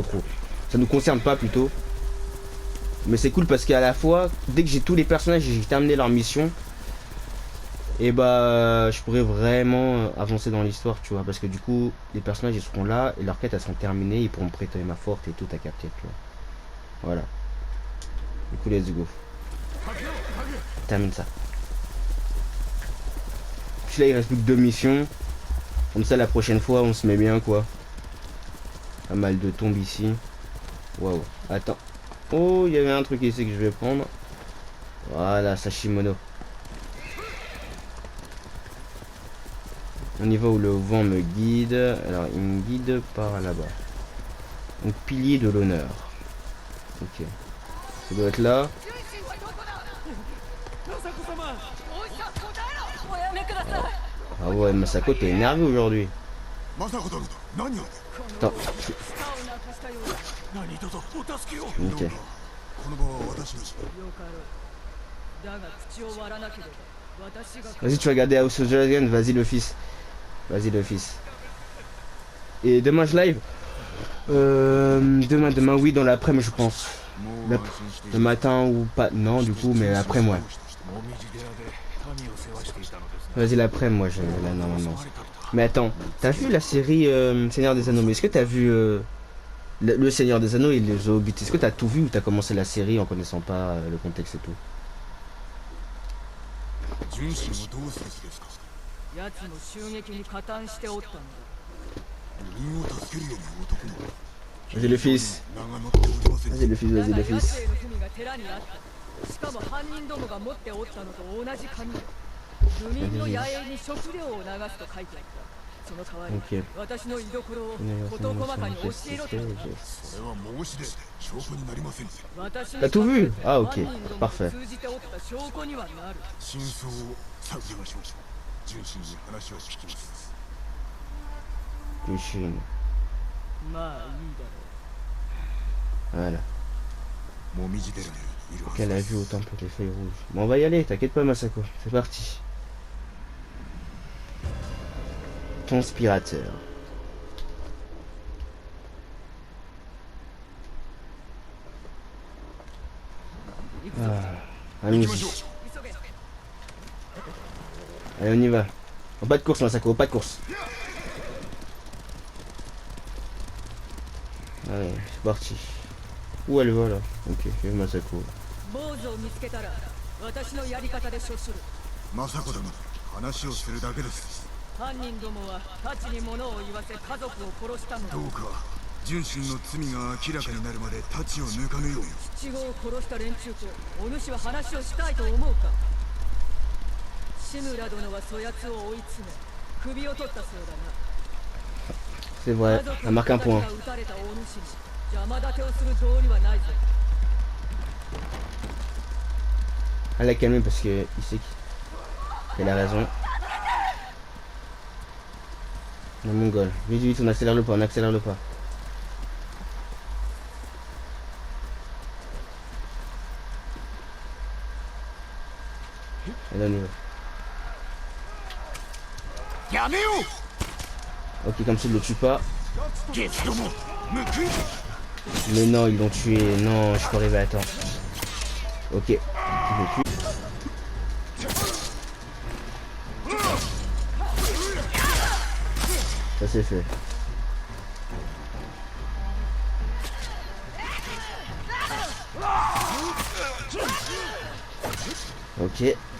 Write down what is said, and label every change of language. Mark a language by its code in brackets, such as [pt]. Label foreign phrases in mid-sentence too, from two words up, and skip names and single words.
[fr] Ça nous concerne pas plutôt. Mais c'est cool parce qu'à la fois, dès que j'ai tous les personnages et j'ai terminé leur mission, et bah je pourrais vraiment avancer dans l'histoire, tu vois. Parce que du coup, les personnages ils seront là et leurs quêtes elles seront terminées, ils pourront me prêter ma forte et tout à capter, tu vois. Voilà. Du coup, [en] let's go. [fr] Termine ça. Puis là, il reste plus que 2 missions. Comme ça, la prochaine fois, on se met bien, quoi. Pas mal de tombes ici. Waouh. Attends. Oh, il y avait un truc ici que je vais prendre. Voilà, Sashimono. On y va où le vent me guide. Alors, il me guide par là-bas. Donc, pilier de l'honneur. Ok. Ça doit être là. Ah ouais, Masako, t'es énervé aujourd'hui. [ja] 政子殿と何を [fr] Attends. [ja] 舌をなくしたようだ。何卒お助けを。 [fr] Ok. [ja] この場は私のしよかろう。だが口を割らなければ私が [fr] Vas-y, tu vas regarder House of Dragon. Vas-y, le fils. Vas-y le fils. Et demain je live. Demain oui dans l'après-midi je pense. [ja] もう [fr] Le, [ja] 安心してい [fr] le [ja] い [fr] matin ou pas. Non du coup mais après moi. [ja] もみじ寺で民を世話していたのですね。 [fr] Vas-y l'après moi je là normalement. Mais attends, t'as vu la série Seigneur des Anneaux? Mais est-ce que t'as vu le Seigneur des Anneaux et les Hobbits? Est-ce que t'as tout vu ou t'as commencé la série en connaissant pas le contexte et tout? [ja] 純真をどうする気ですか？奴の襲撃に加担しておったのだ。部員を助けるような男も [fr] Vas-y le fils. [ja] 名が載っておりません。 [fr] Vas-y le fils, [ja] だ [fr] vas-y [ja] が [fr] le [ja] 奴 [fr] fils. [ja] への文が寺にあった。しかも犯人どもが持っておったのと同じ紙だ。部民の野営に食料を流すと書いてあった。その代わり、 [fr] Ok. [ja] 私の居所を事細かに教えろと言った。それは申し出証拠になりません。私に [fr] T'as tout vu? Ah ok, [ja] 犯人ども [fr] parfait. [ja] を通じておった証拠にはなる。真相を探りましょう。純真に話を聞きます。 Luchin. まあいいだろ [fr] Voilà. [ja] もみじ寺にいるはず [fr] Qu'elle a [ja] で [fr] vu [ja] す。 [fr] au temple des feuilles rouges. Bon on va y aller, t'inquiète pas Masako. C'est parti. Conspirateur. [ja] う。行くぞ。 [fr] Allons-y. [ja] 急げ。 [fr] Allez on y va. Au pas de course Masako, au pas de course. Allez, c'est parti. Où elle va là? Ok, vive Masako. [ja] 坊主を見つけたら私のやり方で処する。まさこだが話をするだけです。犯人どもは太刀に物を言わせ家族を殺したのだ。どうか純真の罪が明らかになるまで太刀を抜かぬように。七五を殺した連中とお主は話をしたいと思うか。志村殿はそやつを追い詰め首を取ったそうだな。 [fr] C'est vrai, elle marque un point. [ja] 撃たれたお主に邪魔立てをする道理はないぞ。 [fr] Elle l'a calmé parce que il sait qu'elle a raison. Le mongol. Vite, vite, on accélère le pas, on accélère le pas. Et là on y va. [ja] やめよ [fr] Ok, comme ça il le tue pas. [ja] うゲスどもむくん [fr] Mais non, ils l'ont tué. Non, je suis pas arrivé à temps. Ok. Il le tue. Ça c'est fait. Ok.